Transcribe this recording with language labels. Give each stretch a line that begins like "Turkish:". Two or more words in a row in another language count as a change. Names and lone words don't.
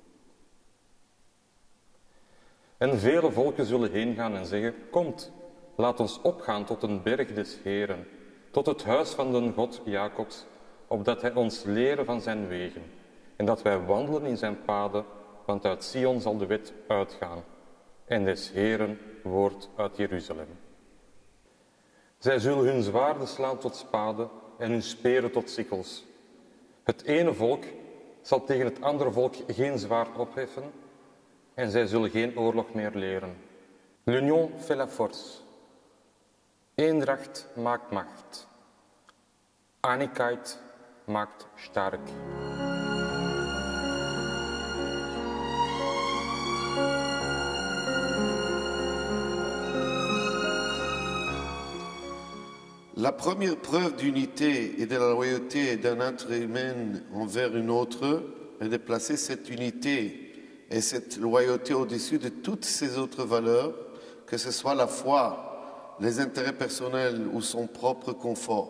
Dutch: En vele volken zullen heen gaan en zeggen, komt, laat ons opgaan tot een berg des Heeren, tot het huis van den God Jacobs, opdat hij ons leren van zijn wegen, en dat wij wandelen in zijn paden, want uit Sion zal de wet uitgaan, en des Heeren woord uit Jeruzalem. Zij zullen hun zwaarden slaan tot spaden en hun speren tot sikkels. Het ene volk zal tegen het andere volk geen zwaard opheffen, en zij zullen geen oorlog meer leren.
French: L'union fait la force.
Dutch: Eendracht maakt macht. Einigkeit maakt sterk.
French: La première preuve d'unité et de la loyauté d'un être humain envers une autre est de placer cette unité et cette loyauté au-dessus de toutes ces autres valeurs, que ce soit la foi, les intérêts personnels ou son propre confort.